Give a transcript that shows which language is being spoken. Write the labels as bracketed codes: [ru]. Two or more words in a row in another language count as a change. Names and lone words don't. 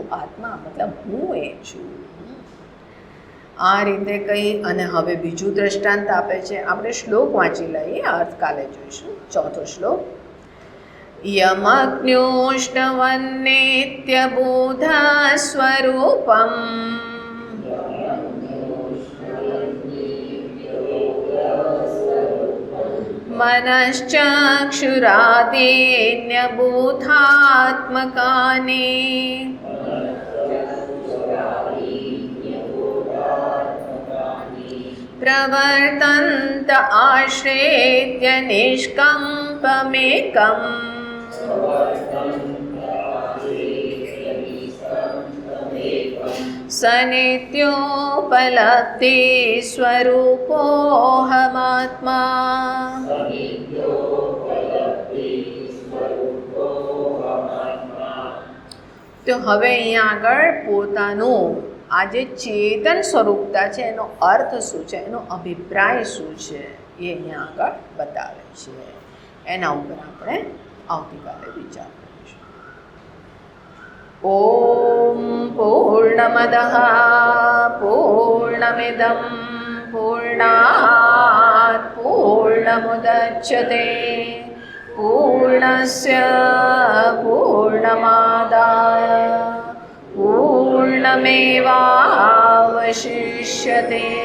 [gu] આત્મા મતલબ હું એ છું। આ રીતે કહી અને હવે બીજું દ્રષ્ટાંત આપે છે। આપણે શ્લોક વાંચી લઈએ, અર્થ કાલે જોઈશું। ચોથો શ્લોક, [sa] યમગ્ન્યોષ્ણવન્નેત્યબોધા સ્વરૂપમ मनश्चक्षुरादीन्यबोधात्मकानि प्रवर्तन्त आश्रित्य निष्कम्पमेकम् सनित्योपलब्धि स्वरूपोऽहमात्मा। [gu] તો હવે અહીંયા આગળ પોતાનું આ જે ચેતન સ્વરૂપતા છે એનો અર્થ શું છે, એનો અભિપ્રાય શું છે, એ અહીંયા આગળ બતાવે છે। એના ઉપર આપણે આવતીકાલે વિચાર કરીશું। [sa] ઓમ પૂર્ણમદઃ પૂર્ણમિદં પૂર્ણાત પૂર્ણમુદચ્યતે પૂર્ણસ્ય પૂર્ણમાદાય पूर्णमेवावशिष्यते।